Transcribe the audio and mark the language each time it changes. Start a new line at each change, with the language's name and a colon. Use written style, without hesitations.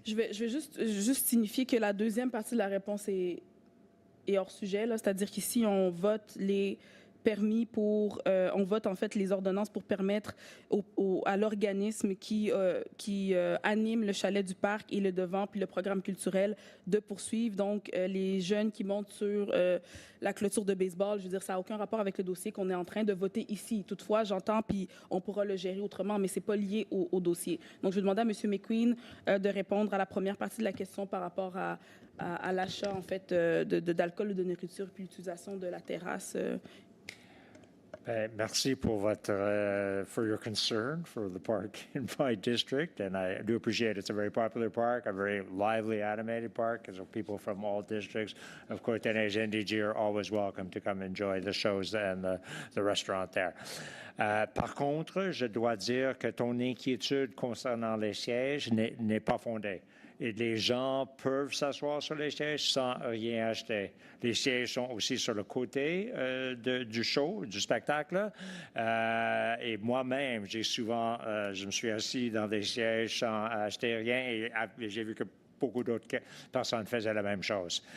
French: Je vais juste signifier que la deuxième partie de la réponse est hors sujet, là, c'est-à-dire qu'ici, on vote les permis pour, on vote en fait les ordonnances pour permettre à l'organisme qui anime le chalet du parc et le devant puis le programme culturel de poursuivre donc les jeunes qui montent sur la clôture de baseball. Je veux dire, ça n'a aucun rapport avec le dossier qu'on est en train de voter ici. Toutefois, j'entends puis on pourra le gérer autrement, mais c'est pas lié au dossier. Donc, je vais demander à M. McQueen de répondre à la première partie de la question par rapport à l'achat en fait d'alcool ou de nourriture puis l'utilisation de la terrasse. Merci pour votre
English: for your concern for the park in my district, and I do appreciate it's a very popular park, a very lively, animated park, because people from all districts of CDN-NDG are always welcome to come enjoy the shows and the restaurant there.
French: Par contre, je dois dire que ton inquiétude concernant les sièges n'est pas fondée. Et les gens peuvent s'asseoir sur les sièges sans rien acheter. Les sièges sont aussi sur le côté du show, du spectacle. Et moi-même, je me suis assis dans des sièges sans acheter rien et j'ai vu que beaucoup d'autres personnes faisaient la même chose.